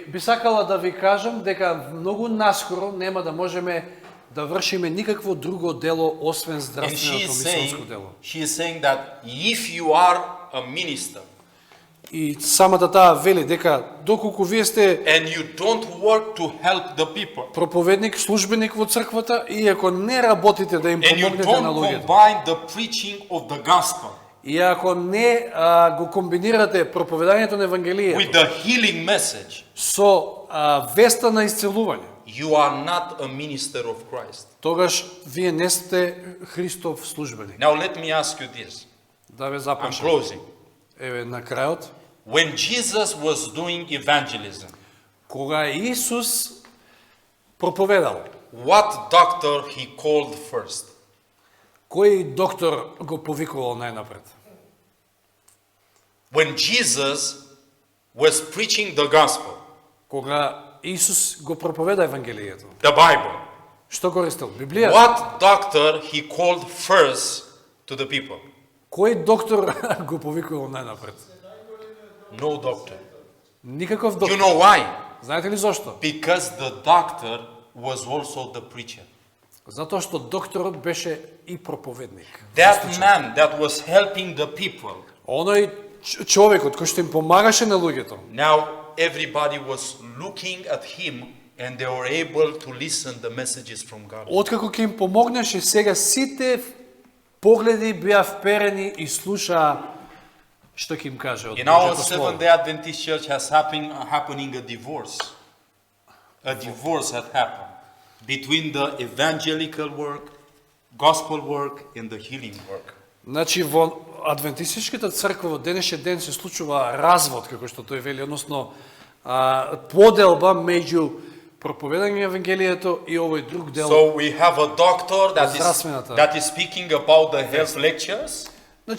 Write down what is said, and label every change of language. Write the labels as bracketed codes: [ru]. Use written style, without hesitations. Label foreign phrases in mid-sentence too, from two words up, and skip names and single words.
[mk] Би сакала да ви кажам дека многу наскоро нема да можеме да вршиме никакво друго дело освен [en] And [mk] здравственото мисионско дело. [en] she is saying that if you are a minister [mk] И самата таа вели дека доколку вие сте [en] and you don't work to help the people [mk] проповедник, службеник во црквата и ако не работите да им [en] and you [mk] помогнете на [en] don't [mk] луѓето, [en] combine the preaching of the gospel [mk] и ако не го комбинирате проповедањето на Евангелието [en] with the healing message, [mk] со веста на исцелување, [en] you are not a minister of Christ. [mk] тогаш вие не сте Христов службеник. [en] Now let me ask you this. [mk] Да ве [en] I'm [mk] започнем. [en] closing. [mk] Еве на крајот, [en] When Jesus was doing evangelism, [mk] кога Исус проповедал, [en] what doctor he called first? [mk] кој доктор го повикувал најнапред? [en] When Jesus was preaching the gospel, [mk] Кога Исус го проповеда Евангелието, [en] the Bible, [mk] што користел? Библијата. [en] what doctor he called first to the people? [mk] Кој доктор го повикувал најнапред? [en] No doctor. [mk] Никаков [en] You [mk] доктор. [en] know why? [mk] Знаете ли зошто? [en] Because the doctor was also the preacher. [mk] Затоа што докторот беше и проповедник. [en] That man that was helping the people, [mk] Оној човекот кој што им помагаше на луѓето, [en] now everybody was looking at him and they were able to listen the messages from God. [mk] откако ќе им помогнеше, сега сите погледи беа вперени и слушаа што ќе им каже од [en] In our [mk] Божјото слово. [en] Seventh-day Adventist Church has happening a divorce. A divorce had happened between the evangelical work, gospel work, and the healing work. [mk] Значи во адвентистичката црква во денешен ден се случува развод, како што тој вели, односно поделба меѓу проповедање на Евангелието и овој друг дел. [en] So we have a doctor [mk] Здравствената. [en] that is speaking about the health lectures,